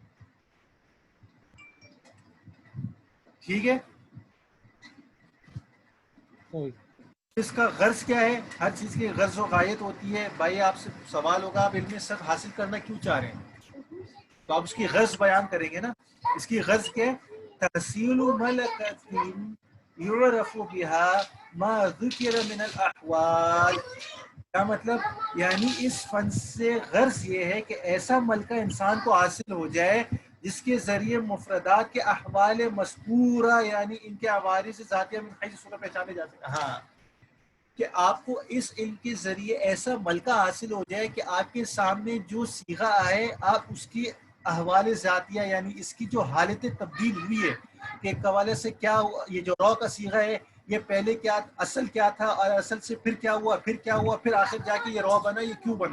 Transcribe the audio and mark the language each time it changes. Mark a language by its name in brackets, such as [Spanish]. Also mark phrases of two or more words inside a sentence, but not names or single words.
[Urdu] ٹھیک ہے. اس کا غرض کیا ہے؟ ہر چیز کی غرض و غایت ہوتی ہے. بھائی آپ سے سوال ہوگا آپ علم صرف حاصل کرنا کیوں چاہ رہے ہیں، تو آپ اس کی غرض بیان کریں گے نا. اس کی غرض کیا ہے؟ [Arabic] تحصیل ملکۃ یعرف بها ما ذکر من الاحوال. [Urdu] کیا مطلب؟ یعنی اس فن سے غرض یہ ہے کہ ایسا ملکہ انسان کو حاصل ہو جائے جس کے ذریعے مفردات کے احوال مذکورہ، یعنی ان کے عوارض ذاتیہ [Arabic] من حیث صورہ [Urdu] پہچانے جا سکتے. ہاں کہ آپ کو اس علم کے ذریعے ایسا ملکہ حاصل ہو جائے کہ آپ کے سامنے جو صیغہ آئے آپ اس کی احوال ذاتیہ، یعنی اس کی جو حالت تبدیل ہوئی ہے کہ ایک حوالے سے کیا ہوا، یہ جو رو کا صیغہ ہے یہ پہلے کیا اصل کیا تھا اور اصل سے پھر کیا ہوا، پھر کیا ہوا، پھر آخر جا کے یہ رو بنا، یہ کیوں بنا.